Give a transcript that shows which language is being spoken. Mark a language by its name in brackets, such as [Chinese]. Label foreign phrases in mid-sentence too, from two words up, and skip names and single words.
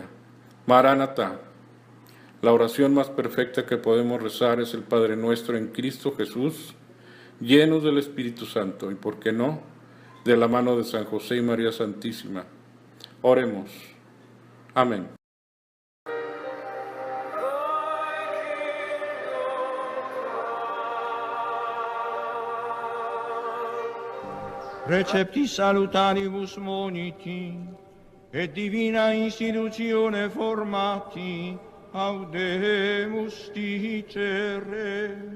[Spanish] Maranatá. La oración más perfecta que podemos rezar es el Padre Nuestro en Cristo Jesús, llenos del Espíritu Santo y, ¿por qué no?, de la mano de San José y María Santísima. Oremos. Amén. [Latin] Recepti salutaribus moniti, et divina institutione formati, audemus dicere.